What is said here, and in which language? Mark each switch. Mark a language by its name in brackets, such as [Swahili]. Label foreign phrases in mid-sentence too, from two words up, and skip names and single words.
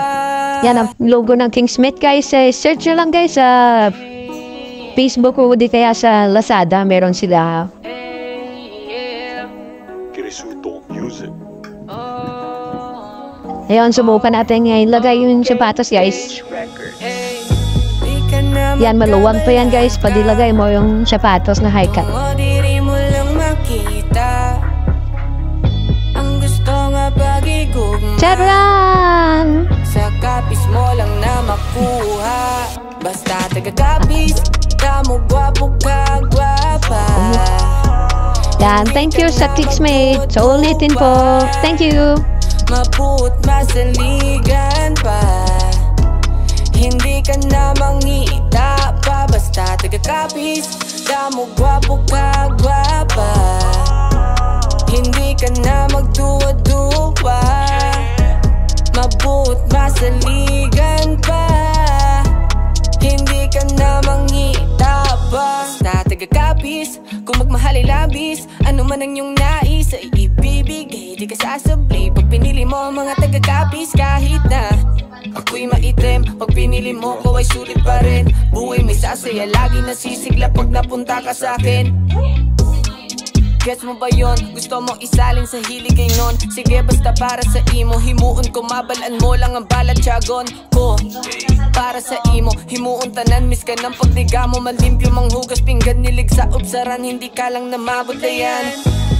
[Filipino] Yan ang logo ng Kingsmate guys. Search nyo lang guys sa Facebook o di kaya sa Lazada, meron sila. Cresuto Music. Ayun, subukan natin ngayon ilagay yung sapatos guys. Yan, maluwag pa yan guys pag ilagay mo yung sapatos na high cut. [Hiligaynon] Diri mo lang makita ang gusto nga pag-igugma. [Filipino] Charan! [Hiligaynon] Sa kapis mo lang na makuha, basta taga-kapis, damo gwapo ka, gwapa. [Filipino] Yan, [English] thank you sa Kingsmate. [Filipino] So ulitin po, [English] thank you. [Hiligaynon] Mabuot masaligan pa, hindi ka na mangita pa, basta taga-kapis, damo gwapo ka, gwapa. Hindi ka na magduwa-duwa, mabuot masaligan pa, hindi ka na mangita pa. Basta taga-kapis, [Filipino] kung magmahal ay labis, ano man ang iyong nais ay ibibigay, di ka sasablay. Pag pinili mo ang mga taga-kapis kahit na ako'y maitim, pag pinili mo ko ay sulit pa rin. Buhay may sasaya, lagi nasisigla pag napunta ka sa'kin. Gets mo ba yun? Gusto mo isalin sa hiligay nun? [Hiligaynon] Sige basta para sa imo, himuon ko, mabalaan mo lang ang balat tiyagon ko. Para sa imo, himuon tanan, miss ka ng pagdiga mo, malimpyo manghugas pinggan, nilig sa ubsaran, hindi ka lang namabot na yan.